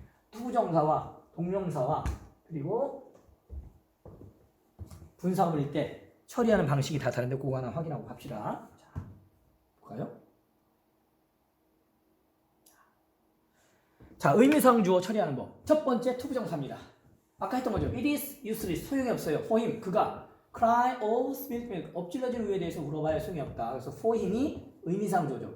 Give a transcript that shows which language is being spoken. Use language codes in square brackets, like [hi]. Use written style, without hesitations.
[ko] 투부정사와 동명사와 그리고 분사구문일 때 처리하는 방식이 다 다른데 그거 하나 확인하고 갑시다. 자, 볼까요? 자, 의미상 주어 처리하는 법. 첫 번째 투부정사입니다. 아까 했던 거죠. [en] It is useless. [ko] 소용이 없어요. [en] For him. [ko] 그가 [en] cry or spilt milk. [ko] 엎질러진 우유에 대해서 물어봐야 소용이 없다. 그래서 [en] for him [ko] 이 의미상 주어죠.